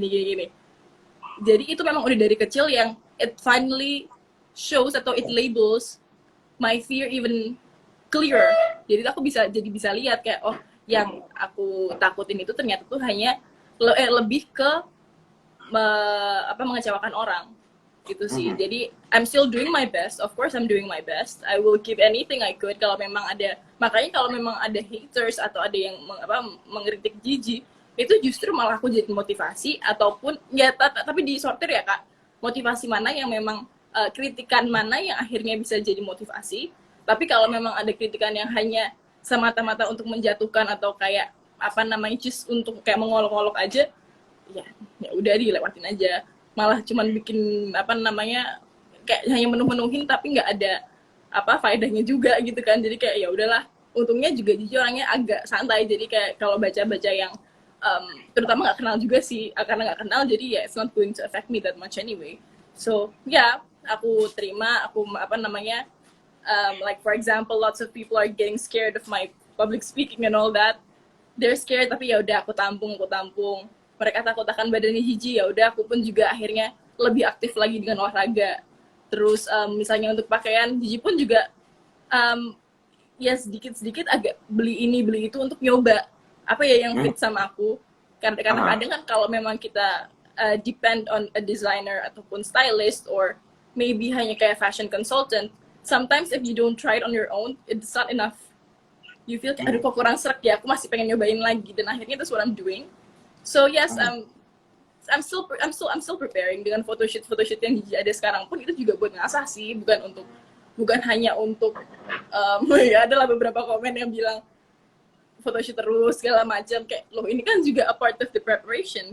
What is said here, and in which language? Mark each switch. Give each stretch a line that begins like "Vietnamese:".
Indonesian: Jadi itu memang udah dari kecil yang
English: it finally shows atau it labels my fear even clearer.
Indonesian: Jadi aku bisa lihat kayak yang aku takutin itu ternyata tuh hanya lebih ke mengecewakan orang gitu sih. Jadi
English: I'm still doing my best. Of course I'm doing my best. I will give anything I could.
Indonesian: Kalau memang ada, makanya kalau memang ada haters atau ada yang mengkritik Gigi, itu justru malah aku jadi motivasi, ataupun ya tapi disortir ya Kak. Motivasi mana yang memang kritikan mana yang akhirnya bisa jadi motivasi. Tapi kalau memang ada kritikan yang hanya semata-mata untuk menjatuhkan atau kayak just untuk kayak mengolok-olok aja, ya udah dilewatin aja. Malah cuman bikin kayak hanya menuhin tapi nggak ada apa faedahnya juga gitu kan. Jadi kayak ya udahlah, untungnya juga Gigi orangnya agak santai, jadi kayak kalau baca-baca yang terutama nggak kenal juga sih, karena nggak kenal jadi ya
English: it's not going to affect me that much anyway. So
Indonesian: ya aku terima, aku apa namanya,
English: like for example lots of people are getting scared of my public speaking and all that. They're scared,
Indonesian: tapi ya udah aku tampung. Mereka takut akan badannya Gigi, ya udah aku pun juga akhirnya lebih aktif lagi dengan olahraga. Terus misalnya untuk pakaian, Gigi pun juga ya sedikit agak beli ini beli itu untuk nyoba apa ya yang fit sama aku. Karena kadang kan kalau memang kita
English: depend on a designer
Indonesian: ataupun
English: stylist or maybe
Indonesian: hanya kayak
English: fashion consultant, sometimes if you don't try it on your own, it's not enough. You feel
Indonesian: kayak aduh kok kurang serak ya, aku masih pengen nyobain lagi, dan akhirnya
English: that's what I'm doing. So yes, I'm still preparing
Indonesian: dengan photoshoot yang ada sekarang pun itu juga buat ngasah sih, bukan hanya untuk ya adalah beberapa komen yang bilang photoshoot terus segala macam, kayak loh ini kan juga
English: a part of the preparation.